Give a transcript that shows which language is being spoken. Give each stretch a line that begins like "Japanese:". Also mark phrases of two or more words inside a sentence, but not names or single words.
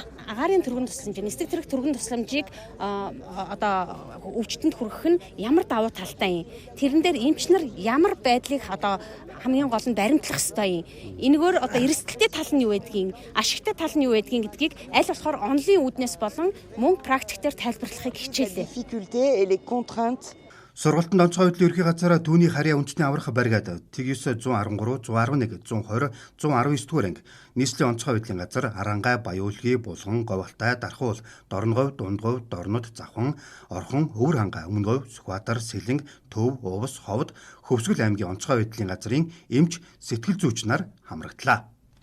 Mongolian: Агаарын түргэн тусламж, нисдэг тэрэг түргэн тусламжийг одоо өвчтөнд хүргэх нь ямар давуу талтай юм. Тэрэн дээр эмчнэр ямар байдлыг одоо хамгийн гол нь баримтлах ёстой юм. Энэгээр одоо эрсдэлтэй тал нь юу байдгийг, ашигтай тал нь юу байдгийг гэдгийг аль болохоор онлын үүднээс болон мөн практик дээр тайлбарлахыг хичээлээ.
French: difficultés et les contraintes.
Mongolian: Сургалтанд онцгой байдлын ерхий газараа түүний харьяа үндэсний аврах баригад TG9 113, 111, 120, 119 дугаар анги нийслэлийн онцгой байдлын газар Арангай, Баяуулгий, Булган, Говьалтай, Дархуул, Дорнговь, Дундговь, Дорнод, Завхан, Орхон, Өвөр хангай, Өмнөговь, Сүхбаатар, Сэлэнг, Төв, Увс, Ховд, Хөвсгөл аймгийн онцгой байдлын газрын эмч сэтгэл зүйч нар хамрагдлаа.